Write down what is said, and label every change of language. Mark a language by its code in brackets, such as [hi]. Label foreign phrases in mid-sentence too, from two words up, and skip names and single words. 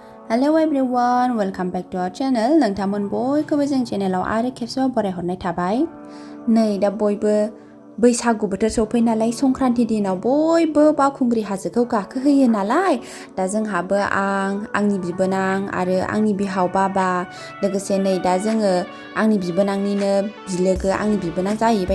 [en] Hello everyone, welcome back to our channel. [brx] Nwngtang बयखौबो जों चेनेलाव आरो खेबसेबाव बरायहरनाय थाबाय। नै दा बयबो बैसागु बोथोर सफै नालाय संक्रान्ति दिनाव बयबो बावखुंग्रि हाजोखौ गाखोहैयो नालाय दा जोंहाबो आंनि बिबोनां आरो आंनि बिहाव बाबा लोगोसे नै दा जोङो आंनि बिबोनांनिनो बिलोगो आंनि बिबोनां जाहैबाय